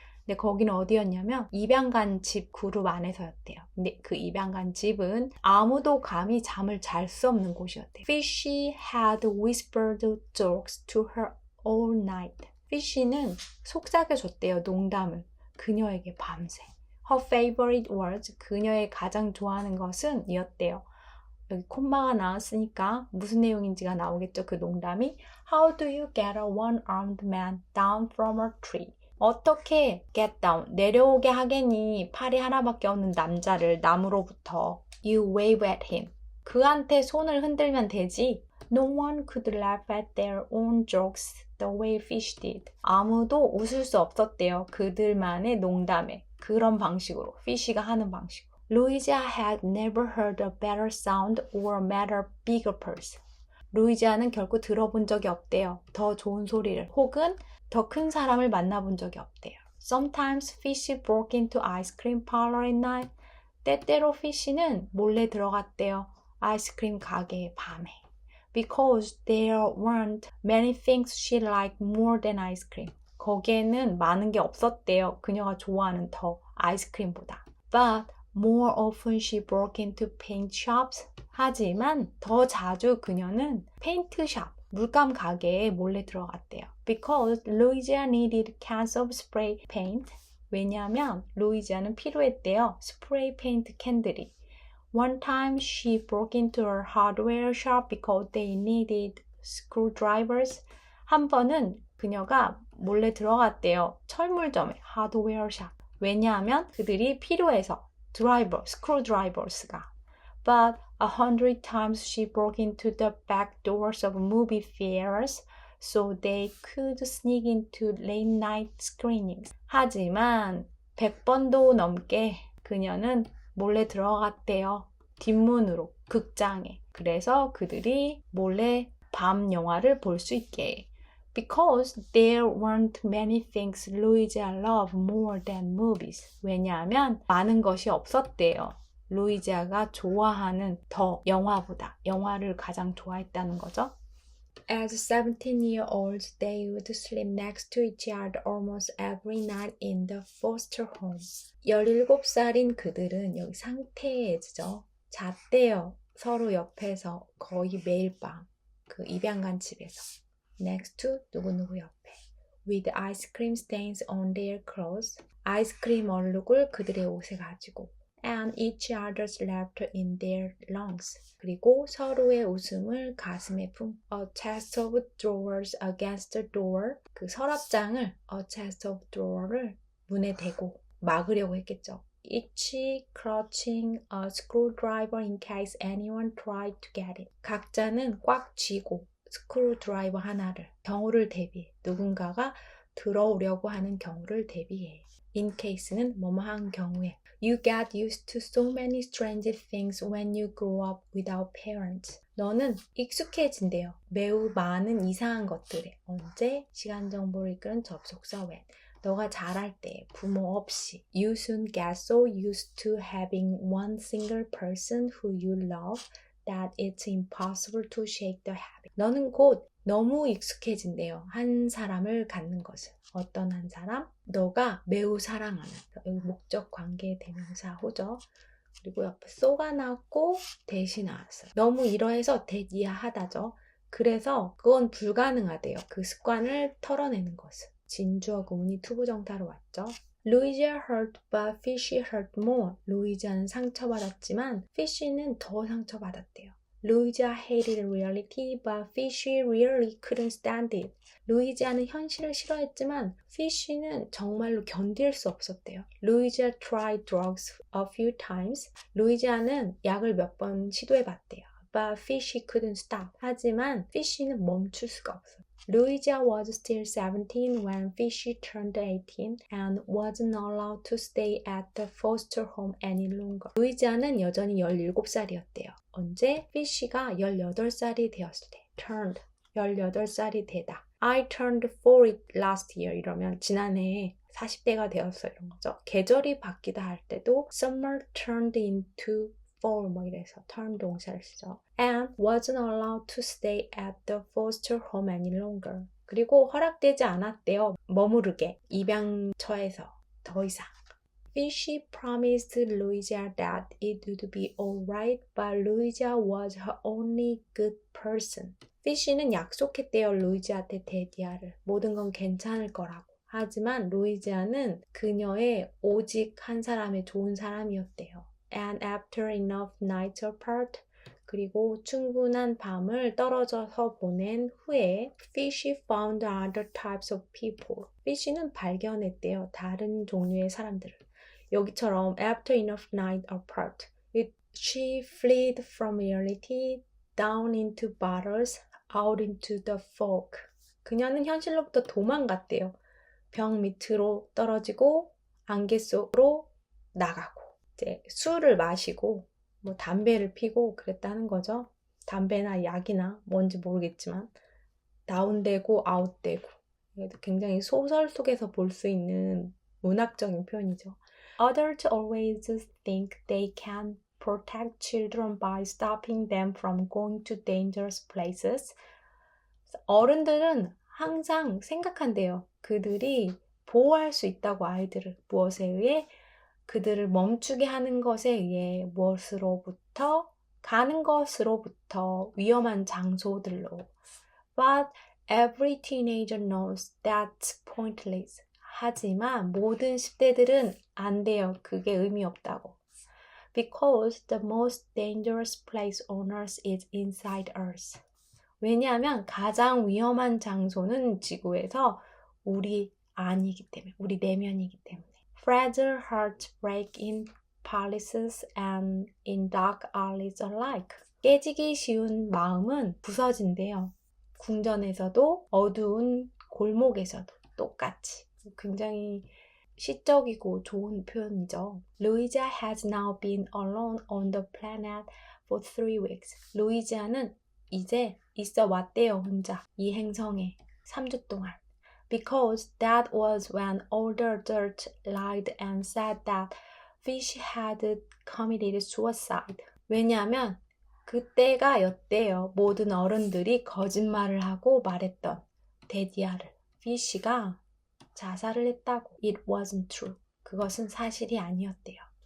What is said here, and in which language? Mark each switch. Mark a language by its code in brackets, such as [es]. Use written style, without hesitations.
[ko] 근데 거기는 어디였냐면 입양간 집 그룹 안에서였대요. 근데 그 입양간 집은 아무도 감히 잠을 잘 수 없는 곳이었대요. [en] Fishy had whispered jokes to her all night. [ko] Fishy는 속삭여줬대요. 농담을. 그녀에게 밤새. [en] Her favorite words, [ko] 그녀의 가장 좋아하는 것은 이었대요. 여기 콤마가 나왔으니까 무슨 내용인지가 나오겠죠. 그 농담이 [en] How do you get a one-armed man down from a tree? [ko] 어떻게 [en] get down, [ko] 내려오게 하겠니? 팔이 하나밖에 없는 남자를 나무로부터. [en] You wave at him. [ko] 그한테 손을 흔들면 되지. [en] No one could laugh at their own jokes the way Fish did. [ko] 아무도 웃을 수 없었대요. 그들만의 농담에. 그런 방식으로. Fish가 하는 방식으로. [en] Louisia had never heard a better sound or met a bigger person. [ko] 루이지아는 결코 들어본 적이 없대요. 더 좋은 소리를. 혹은 더 큰 사람을 만나본 적이 없대요. [en] Sometimes Fish broke into ice cream parlor at night. [ko] 때때로 Fish는 몰래 들어갔대요. 아이스크림 가게에 밤에. [en] Because there weren't many things she liked more than ice cream. [ko] 거기에는 많은 게 없었대요. 그녀가 좋아하는 더 아이스크림보다. [en] But more often she broke into paint shops. [ko] 하지만 더 자주 그녀는 페인트샵, 물감 가게에 몰래 들어갔대요. [en] Because Louisia needed cans of spray paint. [ko] 왜냐하면 루이지아는 필요했대요. 스프레이 페인트 캔들이. [en] One time she broke into a hardware shop because they needed screwdrivers. [ko] 한 번은 그녀가 몰래 들어갔대요. 철물점에, 하드웨어 샵. 왜냐하면 그들이 필요해서 드라이버, screwdrivers가. [en] But 100 times she broke into the back doors of movie theaters so they could sneak into late night screenings. [ko] 하지만 100번도 넘게 그녀는 몰래 들어갔대요. 뒷문으로, 극장에. 그래서 그들이 몰래 밤 영화를 볼 수 있게. [en] Because there weren't many things Louisia loved more than movies. [ko] 왜냐하면 많은 것이 없었대요. 루이지아가 좋아하는 더 영화보다. 영화를 가장 좋아했다는 거죠. [en] As 17-year-olds, they would sleep next to each other almost every night in the foster home. [ko] 17살인 그들은 여기 상태죠. 잤대요. 서로 옆에서 거의 매일 밤. 그 입양간 집에서. [en] Next to [ko] 누구누구 옆에. [en] With ice cream stains on their clothes. [ko] 아이스크림 얼룩을 그들의 옷에 가지고. [en] And each other's laughter in their lungs. [ko] 그리고 서로의 웃음을 가슴에 품. [en] A chest of drawers against the door. [ko] 그 서랍장을 [en] a chest of drawer [ko] 를 문에 대고 막으려고 했겠죠. [en] Each clutching a screwdriver in case anyone tried to get it. [ko] 각자는 꽉 쥐고 스크루드라이버 하나를 경우를 대비해. 누군가가 들어오려고 하는 경우를 대비해. In case는 뭐뭐한 경우에. [en] You get used to so many strange things when you grow up without parents. [ko] 너는 익숙해진대요. 매우 많은 이상한 것들에. 언제? 시간 정보를 이끄는 접속사 when. 너가 자랄 때 부모 없이. [en] You soon get so used to having one single person who you love that it's impossible to shake the habit. [ko] 너는 곧 너무 익숙해진대요. 한 사람을 갖는 것을. 어떤 한 사람? 너가 매우 사랑하는. 여기 목적 관계 대명사 호죠. 그리고 옆에 so가 나왔고 that이 나왔어요. 너무 이러해서 that 이하하다죠. 그래서 그건 불가능하대요. 그 습관을 털어내는 것은. 진주어 구문이 투부정사로 왔죠. [en] Louisa hurt but Fishy hurt more. [ko] 루이자는 상처받았지만 Fishy는 더 상처받았대요. [en] Louisa hated reality but Fishy really couldn't stand it. [ko] 루이자는 현실을 싫어했지만 Fishy는 정말로 견딜 수 없었대요. [en] Louisa tried drugs a few times. [ko] 루이자는 약을 몇 번 시도해봤대요. [en] But Fishy couldn't stop. [ko] 하지만 Fishy는 멈출 수가 없어요. [en] Louisa was still 17 when Fishy turned 18 and wasn't allowed to stay at the foster home any longer. [ko] 루이자는 여전히 17살이었대요. 언제? Fishy가 18살이 되었을 때. [en] Turned. [ko] 18살이 되다. [en] I turned 40 last year. [ko] 이러면 지난해에 40대가 되었어. 이런 거죠. 계절이 바뀌다 할 때도 [en] Summer turned into fall [ko] 뭐 이래서 turn 동사를 쓰죠. [en] And wasn't allowed to stay at the foster home any longer. [ko] 그리고 허락되지 않았대요. 머무르게. 입양처에서 더 이상. [en] Fishy promised Louisa that it would be alright, but Louisa was her only good person. [ko] Fishy는 약속했대요. 루이지한테 데디아를. 모든 건 괜찮을 거라고. 하지만 루이지아는 그녀의 오직 한 사람의 좋은 사람이었대요. [en] And after enough nights apart, [ko] 그리고 충분한 밤을 떨어져서 보낸 후에 [en] Fishy found other types of people. [ko] Fishy는 발견했대요. 다른 종류의 사람들을. 여기처럼 [en] after enough nights apart, she fled from reality down into bottles, out into the fog. [ko] 그녀는 현실로부터 도망갔대요. 벽 밑으로 떨어지고 안개 속으로 나가고 이제 술을 마시고 뭐 담배를 피고 그랬다는 거죠. 담배나 약이나 뭔지 모르겠지만 다운되고 아웃되고 굉장히 소설 속에서 볼 수 있는 문학적인 표현이죠. [en] Others always think they can protect children by stopping them from going to dangerous places. [ko] 어른들은 항상 생각한대요. 그들이 보호할 수 있다고 아이들을. 무엇에 의해? 그들을 멈추게 하는 것에 의해 무엇으로부터? 가는 것으로부터 위험한 장소들로. [en] But every teenager knows that's pointless. [ko] 하지만 모든 10대들은 안 돼요. 그게 의미 없다고. [en] Because the most dangerous place on earth is inside us. [ko] 왜냐하면 가장 위험한 장소는 지구에서 우리 안이기 때문에, 우리 내면이기 때문에. [en] Fragile hearts break in palaces and in dark alleys alike. [ko] 깨지기 쉬운 마음은 부서진대요. 궁전에서도 어두운 골목에서도 똑같이. 굉장히 시적이고 좋은 표현이죠. [en] Louisa has now been alone on the planet for 3 weeks. [ko] 루이지아는 이제 있어 왔대요, 혼자. 이 행성에 3주 동안. Because that was when all the adults lied and said that Fish had committed suicide. 왜냐하면 그때가 였대요. 모든 어른들이 거짓말을 하고 말했던 데디아를. 피쉬가 자살을 했다고. [en] It wasn't true. [ko] 그것은 사실이 아니었대요.